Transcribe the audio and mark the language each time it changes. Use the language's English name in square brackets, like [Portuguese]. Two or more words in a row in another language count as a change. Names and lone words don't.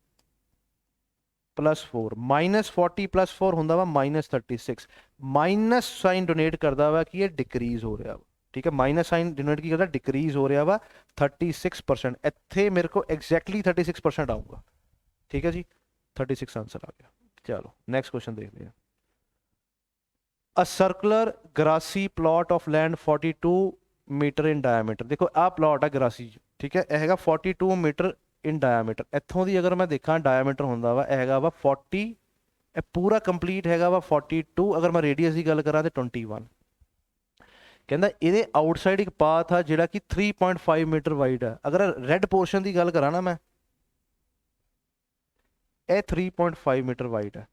[Punjabi] ਪਲੱਸ 4, -40 ਪਲੱਸ 4 ਹੁੰਦਾ ਵਾ -36, [English] minus sign denote [Punjabi] ਕਰਦਾ ਵਾ ਕਿ ਇਹ ਡਿਕਰੀਜ਼ ਹੋ ਰਿਹਾ ਵਾ, ਠੀਕ ਹੈ, [English] minus sign denote [Punjabi] ਕੀ ਕਰਦਾ, ਡਿਕਰੀਜ਼ ਹੋ ਰਿਹਾ ਵਾ 36%, ਇੱਥੇ ਮੇਰੇ ਕੋਲ ਐਗਜ਼ੈਕਟਲੀ 36% ਆਊਗਾ, ਠੀਕ ਹੈ ਜੀ, 36 ਆਂਸਰ ਆ ਗਿਆ। ਚਲੋ ਨੈਕਸਟ ਕੁਐਸਚਨ ਦੇਖਦੇ ਹਾਂ। [English] A circular grassy plot of land 42 ਮੀਟਰ in diameter, [Punjabi] ਦੇਖੋ ਆਹ ਪਲਾਟ ਆ ਗਰਾਸੀ, ਠੀਕ ਹੈ, ਇਹ ਹੈਗਾ 42 ਮੀਟਰ [English] in diameter, [Punjabi] ਇੱਥੋਂ ਦੀ ਅਗਰ ਮੈਂ ਦੇਖਾਂ ਡਾਇਆਮੀਟਰ ਹੁੰਦਾ ਵਾ, ਇਹ ਹੈਗਾ ਵਾ 40, ਇਹ ਪੂਰਾ ਕੰਪਲੀਟ ਹੈਗਾ ਵਾ 42, ਅਗਰ ਮੈਂ ਰੇਡੀਅਸ ਦੀ ਗੱਲ ਕਰਾਂ ਤੇ 21। ਕਹਿੰਦਾ ਇਹਦੇ ਆਊਟਸਾਈਡ ਇੱਕ ਪਾਥ ਆ ਜਿਹੜਾ ਕਿ 3.5 [English] meter wide [Punjabi] ਹੈ, ਅਗਰ [English] red portion [Punjabi] ਦੀ ਗੱਲ ਕਰਾਂ ਨਾ ਮੈਂ, ਇਹ 3.5 [English] meter wide [Punjabi] ਹੈ।